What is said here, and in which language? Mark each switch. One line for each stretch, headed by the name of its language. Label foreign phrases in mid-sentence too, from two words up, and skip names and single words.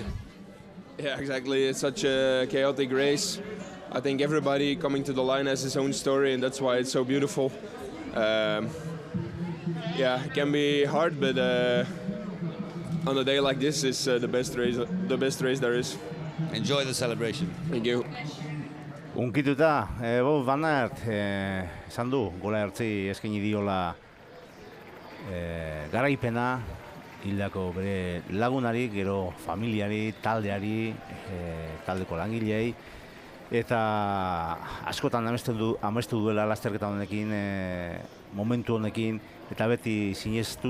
English: Yeah, exactly. It's such a chaotic race. I think everybody coming to the line has his own story, and that's why it's so beautiful. It can be hard, but on a day like this, it's the best race there is. Enjoy the celebration. Thank you.
Basque: Unkituta, Wout van Aert esan du, gola ertzi eskaini diola garaipena, hildako bere lagunari, gero familiari, taldeari, taldeko langilei, eta askotan amestu duela lasterketa honekin, momentu honekin, eta beti sinestu